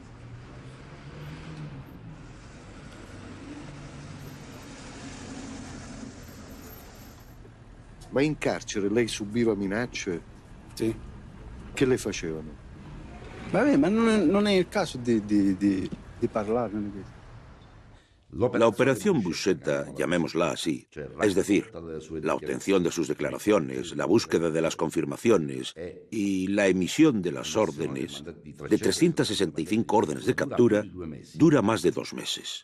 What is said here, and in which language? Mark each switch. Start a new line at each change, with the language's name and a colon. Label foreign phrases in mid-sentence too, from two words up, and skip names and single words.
Italian: Ma in carcere lei subiva minacce? Sì. Che le facevano? Vabbè, ma non è il caso di parlarne.
Spanish: La operación Buscetta, llamémosla así, es decir, la obtención de sus declaraciones, la búsqueda de las confirmaciones y la emisión de las órdenes, de 365 órdenes de captura, dura más de 2 meses.